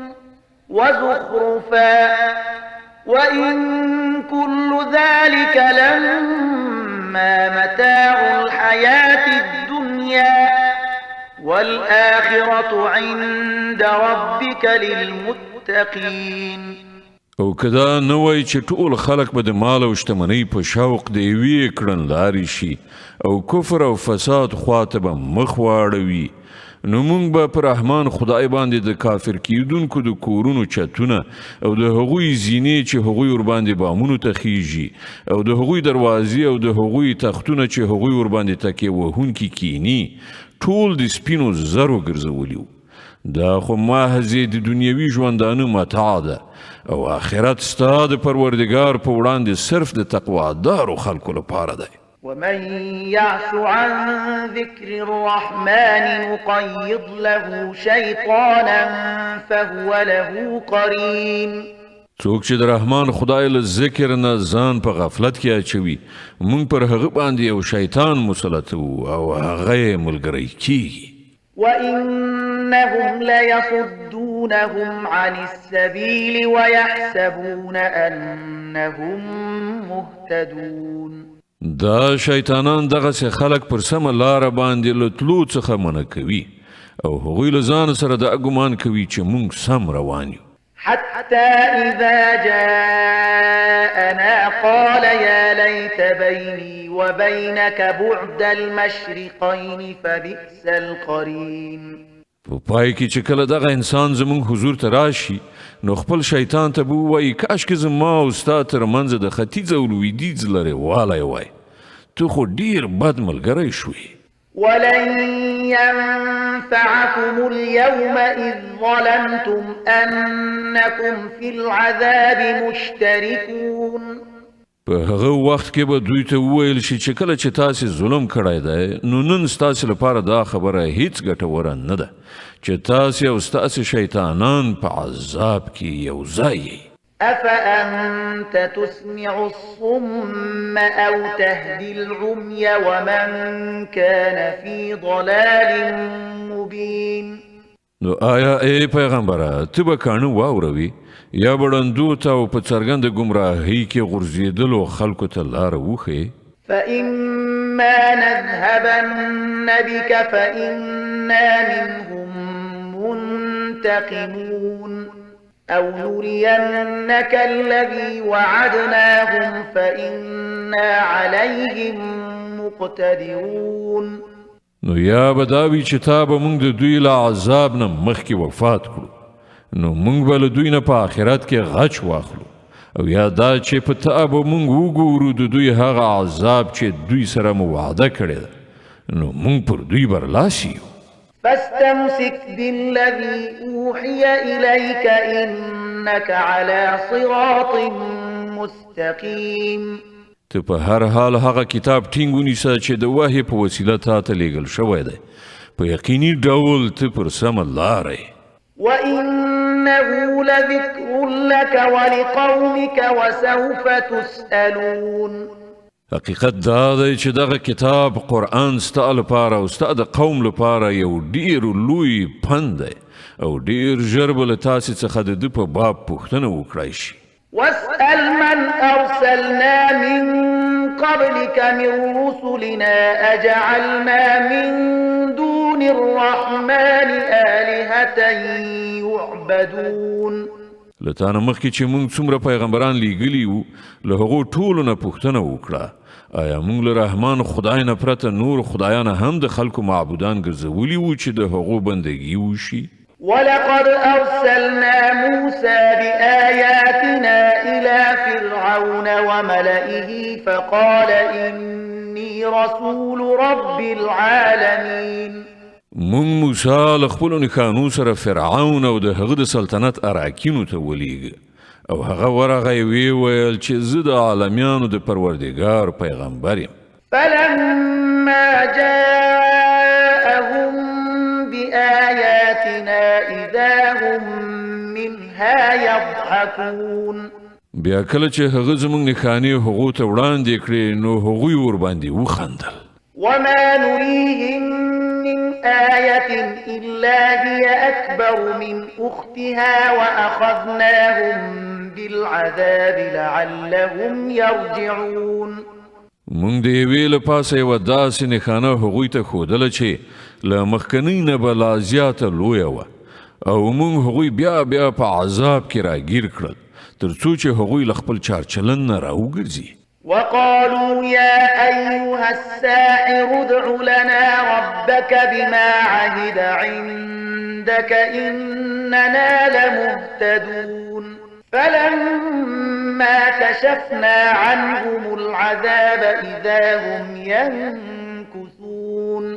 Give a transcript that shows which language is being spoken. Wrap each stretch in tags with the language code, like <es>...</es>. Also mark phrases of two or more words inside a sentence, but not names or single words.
<ar>وزخرفا وإن كل ذلك لما متاع الحياة الدنيا والآخرة عند ربك للمتقين.</ar> <ps>او کدا نه وای چې ټول خلق به د مال او شتمنۍ په شوق د یوې کړنلارې شي او کفر او فساد خواته به مخ واړوي نو مونږ به پر رحمان خدای باندې د کافر کیدونکو د کورونو چتونه او د هغوی زینې چې هغوی ور باندې بامونو ته خیږي او د هغوی دروازې او د هغوی تختونه چې هغوی ور باندې تکیه وهونکي کینی ټول د سپینو زرو ګرځولیو. دا خو محضې د دنیوي ژوندانه متاع ده او آخرت ستا د پروردګار په وړاندې صرف د تقوادارو خلکو لپاره دی.</ps> <ar>ومن يعش عن ذكر الرحمن نقيض له شيطانا فهو له قرين.</ar> <ps>څوک چې د رحمان خدای له ذکر نه ځان په غفلت کې اچوي مونږ پر هغه باندې یو شیطان مسلط او هغه یې ملګری کیږي.</ps> <ar>وإنهم ليصدونهم عن السبيل ويحسبون أنهم مهتدون.</ar> <ps>دا شیطانان دغه خلک پر سمه لاره باندې له تلو څخه منع کوي او هغوی له ځان سره دا ګمان کوي چې مونږ سم روان یو.</ps> <ar>حتى إذا جاءنا قال يا ليت بيني وبينك بعد المشرقين فبئس القرين.</ar> <ps>په پای کې چې کله دغه انسان زمونږ حضور ته راشي نو خپل شیطان ته به ووایي کاشکې زما او ستا ترمنځ د ختیځ او لویدیځ لرې والی وای ته خو ډیر بد ملګری شوې.</ps> <ar>ولن ينفعكم اليوم إذ ظلمتم أنكم في العذاب مشتركون.</ar> <ps>په هغه وخت کې به دوی ته وویل شي چې کله چې تاسې ظلم کړی دی نو نن ستاسې لپاره دا خبره هیڅ ګټوره نه ده چې تاسې او ستاسې شیطانان په عذاب کې یو ځای یې.</ps> <ar>أفأنت تسمع الصم أو تهدي العمي ومن كان في ضلال مبين.</ar> <ps>نو آیا ای پیغمبره ته به کاڼه واوروي یا به ړندو ته او په څرګنده ګمراهۍ کې غورځېدلو خلکو ته لاره وښیې؟</ps> <ar>فإما نذهبن بك فإنا منهم منتقمون أو نرينك الذي وعدناهم فإنا عليهم مقتدرون.</ar> <ps>نو یا به دا وي چې تا به موږ د دوی له عذاب نه مخکې وفات کړو نو موږ به له دوی نه په آخرت کې غچ واخلو او یا دا چې په تا به موږ وګورو د دوی هغه عذاب چې دوی سره مو وعده کړې ده نو موږ پر دوی برلاسی یو.</ps> <ar>فاستمسك بالذي أوحي إليك إنك على صراط مستقيم.</ar> <ps>ته په هر حال هغه کتاب ټینګ ونیسه چې د وحی په وسیله تا ته لیږل شوی دی په یقیني ډول ته پر سمه لاره یې.</ps> <ar>وإنه لذكر لك ولقومك وسوف تسألون.</ar> <ps>حقیقت دا دی چې دغه کتاب قرآن ستا لپاره او ستا د قوم لپاره یو ډیر لوی پند دی او ډیر ژر به له تاسې څخه د ده په باب پوښتنه وکړای شي.</ps> <ar>واسأل من أرسلنا من قبلك من رسلنا أجعلنا من دون الرحمن آلهة يعبدون.</ar> <ps>له تا نه مخکې چې موږ څومره پیغمبران لیږلي وو له هغو ټولو نه پوښتنه وکړه آیا موږ له رحمان خدای نه پرته نور خدایان هم د خلکو معبودان ګرځولي وو چې د هغو بندګي وشي؟</ps> <ar>ولقد أرسلنا موسى بآياتنا إلى فرعون وملئه فقال إني رسول رب العالمين.</ar> <ps>مونږ موسی له خپلو نښانو سره فرعون او د هغه د سلطنت اراکینو ته ولیږه او هغه ورغی ویې ویل چې زه د عالمیانو د پروردګار پیغمبر یم.</ps> <ar>فلما جاءهم بآياتنا إذا هم منها يضحكون.</ar> <ps>بیا کله چې هغه زموږ نښانې هغو ته وړاندې کړې نو هغوی ورباندې وخندل.</ps> <ar>وما نريهم من آية إلا هي أكبر من أختها وأخذناهم بالعذاب لعلهم يرجعون.</ar> <ps>مونږ د یوې له پاسه یوه داسې نښانه هغوی ته ښودله چې له مخکنۍ نه به لا زیاته لویه وه او مونږ هغوی بیا بیا په عذاب کې راګیر کړل تر څو چې هغوی له خپل چارچلن نه راوګرځي.</ps> <ar>وقالوا يا أيها الساحر ادع لنا ربك بما عهد عندك إننا لمهتدون. فلما كشفنا عنهم العذاب إذا هم ينكثون.</ar>